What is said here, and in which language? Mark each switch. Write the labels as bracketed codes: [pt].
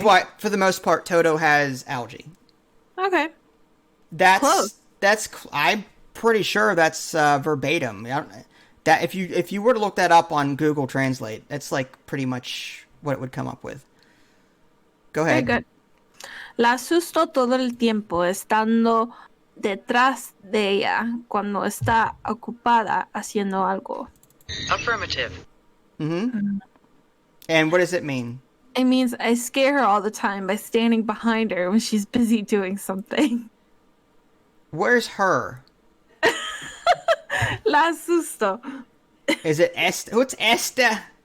[en] But for the most part, Toto has algae. Okay. That's I'm pretty sure that's verbatim. That if you were to look that up on Google Translate, that's like pretty much what it would come up with. Go ahead. Very good. [es] La asusto todo el tiempo estando detrás de ella cuando está ocupada haciendo algo. [en] Affirmative. Mm-hmm. And what does it mean? It means I scare her all the time by standing behind her when she's busy doing something. Where's her? [es] La asusto. [en] Is it Esta? What's Esta?